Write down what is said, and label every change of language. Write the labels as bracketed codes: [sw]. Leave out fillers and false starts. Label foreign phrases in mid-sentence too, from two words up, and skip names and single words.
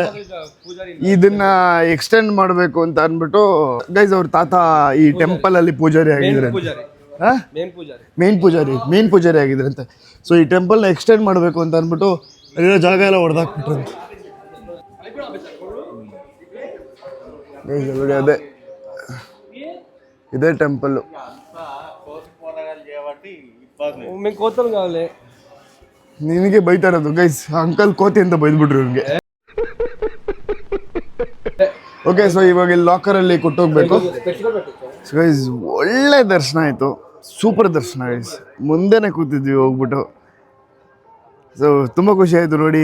[kn] ಇದನ್ನ ಎಕ್ಸ್ಟೆಂಡ್ ಮಾಡಬೇಕು ಅಂತ ಅಂದ್ಬಿಟ್ಟು ಗೈಸ್ ಅವ್ರ ತಾತ ಈ ಟೆಂಪಲ್ ಅಲ್ಲಿ ಪೂಜಾರಿ ಆಗಿದ್ರೆ, ಮೇನ್ ಪೂಜಾರಿ ಆಗಿದ್ರಂತೆ. ಸೊ ಈ ಟೆಂಪಲ್ನ ಎಕ್ಸ್ಟೆಂಡ್ ಮಾಡಬೇಕು ಅಂತ ಅಂದ್ಬಿಟ್ಟು ಅಲ್ಲಿರೋ ಜಾಗ ಎಲ್ಲ ಹೊಡೆದಾಕ್ಬಿಟ್ರಂತೆ. ನೋಡಿ ಅದೇ [te] ఇదే టెంపుల్. మేము కోతలు కావాలి. [kn] ನಿನಗೆ ಬೈತಾ ಇರೋದು ಗೈಸ್, ಅಂಕಲ್ ಕೋತಿ ಅಂತ ಬೈದ್ಬಿಟ್ರು ಇವ್ರಿಗೆ. ಓಕೆ, ಸೊ ಇವಾಗ ಇಲ್ಲಿ ಲಾಕರಲ್ಲಿ ಕೊಟ್ಟೋಗ್ಬೇಕು. ಗೈಸ್ ಒಳ್ಳೆ ದರ್ಶನ ಆಯಿತು, ಸೂಪರ್ ದರ್ಶನ ಗೈಸ್. ಮುಂದೆನೇ ಕೂತಿದ್ವಿ ಹೋಗ್ಬಿಟ್ಟು. ಸೊ ತುಂಬ ಖುಷಿ ಆಯಿತು ನೋಡಿ.